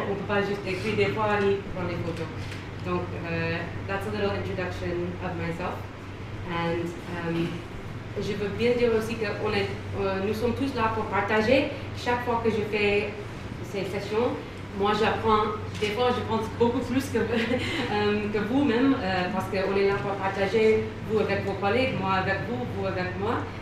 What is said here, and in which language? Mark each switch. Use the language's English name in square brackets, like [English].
[French] On ne peut pas juste écrire des fois ni prendre des photos. [English] Donc, that's a little introduction of myself. [French] And je veux bien dire aussi que nous sommes tous là pour partager. Chaque fois que je fais ces sessions, moi j'apprends, des fois je pense beaucoup plus que, que vous-même, parce qu'on est là pour partager, vous avec vos collègues, moi avec vous, vous avec moi.